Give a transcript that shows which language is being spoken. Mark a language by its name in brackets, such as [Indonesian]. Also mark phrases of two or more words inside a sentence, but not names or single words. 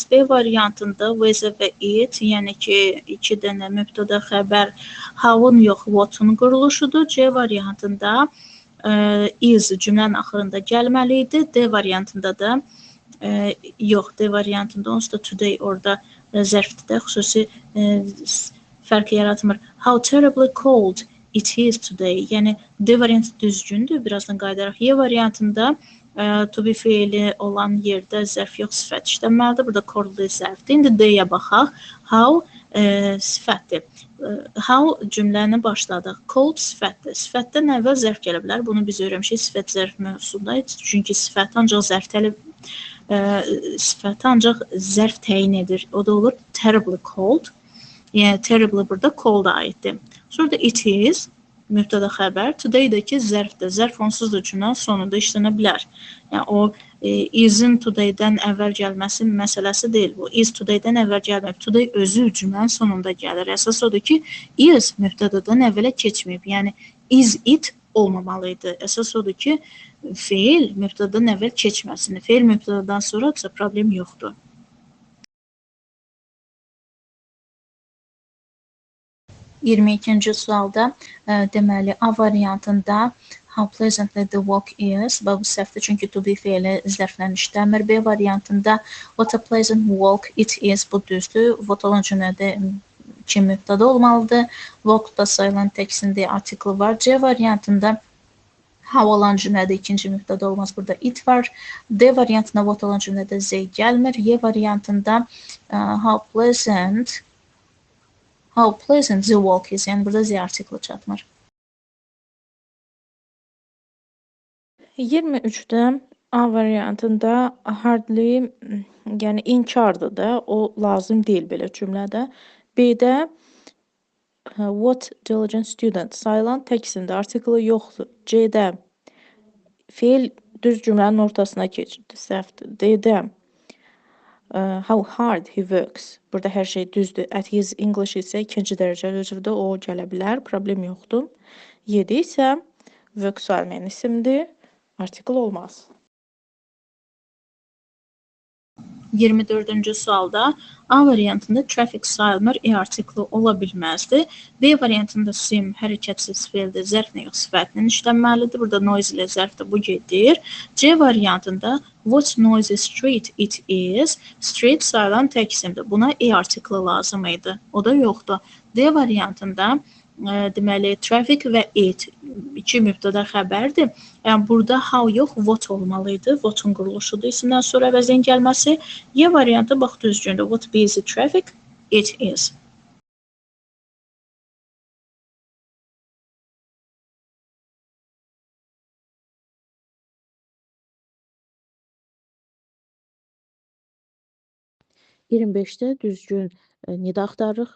[Azerbaijani] B variantında was-a və it, yəni ki, iki dənə mübtəda xəbər how-un yox, what-un quruluşudur. C variantında is cümlənin axırında gəlməli idi. D variantında da yox, D variantında onsuz da today orada zərfdə xüsusi fərq yaratmır. [English] How terribly cold it is today. [Azerbaijani] Yəni D variantı düzgündür. Birazdan qayıdaraq. E variantında [English] to be [Azerbaijani] feili olan yerdə zərf yox, sifət işlənməlidir. Burada cold zərfdir. İndi D-yə baxaq. How sifətdir. How cümləni başladıq. Cold sifətdir. Sifətdən əvvəl zərf gələ bilər. Bunu biz öyrənmişik sifət zərf mövzusunda. Çünki sifət ancaq zərf təyin edir. O da olur [English] terribly cold. [Azerbaijani] Yəni terribly burada cold-a aiddir. Sonra da [English] it is, [Azerbaijani] mübtəda xəbər. Today-dəki zərfdir. Zərf onsuz da cümlənin sonunda işlənə bilər. Yəni o is-in today-dən əvvəl gəlməsi məsələsi deyil. Bu is today-dən əvvəl gəlməyib. Today özü cümlənin sonunda gəlir. Əsas odur ki, is mübtədadan əvvələ keçməyib. Yəni [English] is it [Azerbaijani] olmamalıydı. Əsas odur ki, feil mübtədadan əvvəl keçməsin. Feil mübtədadan sonrasa problem yoxdur. 22-ci sualda deməli A variantında [English] How pleasantly the walk is. [Azerbaijani] Və bu səhvdir, çünki [English] to be [Azerbaijani] feili zərflə işləmir. B variantında [English] what a pleasant walk it is. [Azerbaijani] Bu düzdür. What olan cümlədə iki mübtəda olmalıdır. Walk da sayılan təksində artikli var. C variantında how olan cümlədə ikinci mübtəda olmaz. Burada it var. D variantında what olan cümlədə z gəlmir. Y variantında [English] how pleasant the walk is. [Azerbaijani] Yəni burada z artikli çatmır. 23'də A variantında hardly, yəni inkardır da, o lazım deyil belə cümlədə. B-də [English] what diligent student [Azerbaijani] sayılan təksində artikli yoxdur. C-də feil düz cümlənin ortasına keçirdi, səhvdir. D-də [English] how hard he works. [Azerbaijani] Burada hər şey düzdür. [English] At his English [Azerbaijani] isə ikinci dərəcəli üzvdə o gələ bilər, problem yoxdur. 7 isə work sayılmayan isimdir. Artikl olmaz. 24-cü sualda A variantında traffic sayılmır, artikli ola bilməzdi. B variantında sim hərəkətsiz feildir, zərflə yox sifətlə işlənməlidir. Burada noise ilə zərf də bu gedir. C variantında [English] what noisy street it is. [Azerbaijani] Street sayılan tək isimdir. Buna artikli lazım idi. O da yoxdur. D variantında deməli traffic və it iki mübtəda xəbərdir. Yəni burada how yox, what olmalıydı. What'un quruluşudur isimdən sonra əvəzin gəlməsi. Y variantı bax düzgündür. [English] What busy traffic it is. – [Azerbaijani] 25-də düzgün nida axtarırıq.